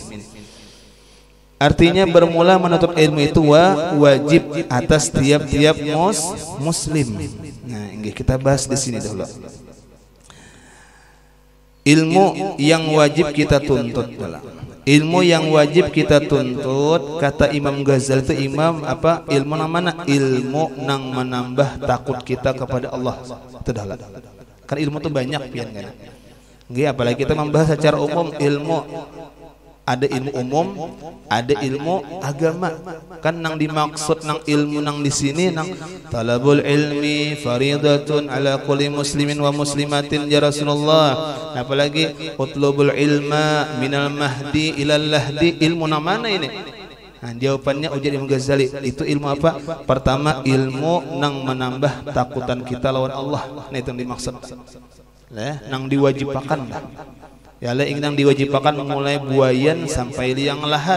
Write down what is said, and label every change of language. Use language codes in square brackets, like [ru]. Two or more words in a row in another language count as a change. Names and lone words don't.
[id] Artinya bermula menuntut ilmu itu wajib atas tiap-tiap muslim. Nah, ini kita bahas di sini dulu. Ilmu yang wajib kita tuntut. Ilmu yang wajib kita tuntut, kata Imam Ghazali itu imam apa? Ilmu nang mana? Ilmu nang menambah takut kita kepada Allah. Itu dah. Kan ilmu itu banyak pian kan. Nggih, apalagi kita membahas secara umum ilmu. Ada ilmu umum, ada ilmu agama. Kan nang dimaksud nang ilmu nang di sini nang [ar] طلب العلم فريضة على كل مسلم ومسلمة [id] ya Rasulullah. [ar] Apalagi اطلبوا العلم من المهد إلى اللحد. [id] Ilmu nang mana ini? Nah, jawabannya ujar Imam Ghazali, itu ilmu apa? Pertama, ilmu nang menambah takutan kita lawan Allah. Nah, itu yang dimaksud. Nang diwajibkan lah. Ya lah ingin diwajibkan mulai buayan sampai liang lahat.